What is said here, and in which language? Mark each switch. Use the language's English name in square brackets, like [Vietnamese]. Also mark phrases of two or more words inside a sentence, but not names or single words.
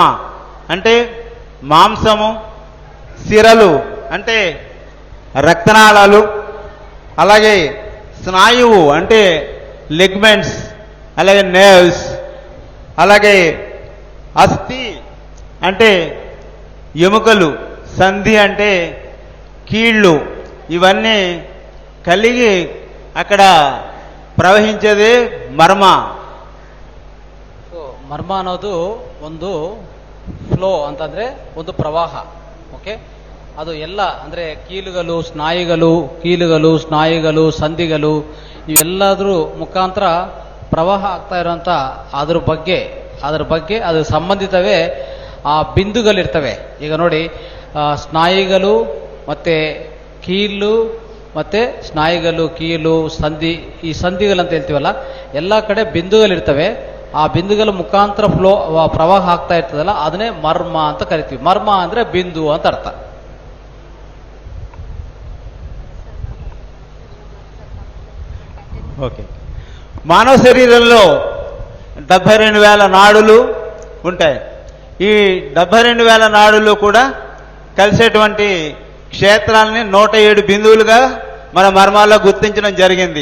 [Telugu] అంటే మాంసము, సిరలు అంటే రక్తనాళాలు, అలాగే స్నాయువు అంటే లిగ్మెంట్స్, అలాగే నెర్వ్స్, అలాగే అస్థి అంటే ఎముకలు, సంధి అంటే కీళ్ళు, ఇవన్నీ కలిగి అక్కడ ప్రవహించేదే మర్మ. [Kannada] ಮರ್ಮ ಅನ್ನೋದು ಒಂದು ಫ್ಲೋ ಅಂತಂದ್ರೆ ಒಂದು ಪ್ರವಾಹ. ಓಕೆ, ಅದು ಎಲ್ಲ ಅಂದ್ರೆ ಕೀಲುಗಳು, ಸ್ನಾಯುಗಳು, ಸಂಧಿಗಳು ಇವೆಲ್ಲದ್ರ ಮುಖಾಂತರ ಪ್ರವಾಹ ಆಗ್ತಾ ಇರುವಂತ ಅದ್ರ ಬಗ್ಗೆ ಅದು ಸಂಬಂಧಿತವೇ ಆ ಬಿಂದುಗಳಿರ್ತವೆ. ಈಗ ನೋಡಿ, ಸ್ನಾಯುಗಳು ಮತ್ತೆ ಕೀಲು ಮತ್ತೆ ಸ್ನಾಯುಗಳು, ಕೀಲು, ಸಂಧಿ, ಈ ಸಂಧಿಗಳಂತ ಹೇಳ್ತೀವಲ್ಲ, ಎಲ್ಲ ಕಡೆ ಬಿಂದುಗಳಿರ್ತವೆ. ಆ ಬಿಂದುಗಳ ಮುಖಾಂತರ ಪ್ರವಾಹ ಆಗ್ತಾ ಇರ್ತದಲ್ಲ, ಅದನ್ನೇ ಮರ್ಮ ಅಂತ ಕರಿತೀವಿ. ಮರ್ಮ ಅಂದ್ರೆ ಬಿಂದು ಅಂತ ಅರ್ಥ. [Telugu] ఓకే, మానవ శరీరంలో 72,000 నాడులు ఉంటాయి. ఈ 72,000 నాడులు కూడా కలిసేటువంటి క్షేత్రాలని 107 బిందువులుగా మన మర్మాల్లో గుర్తించడం జరిగింది.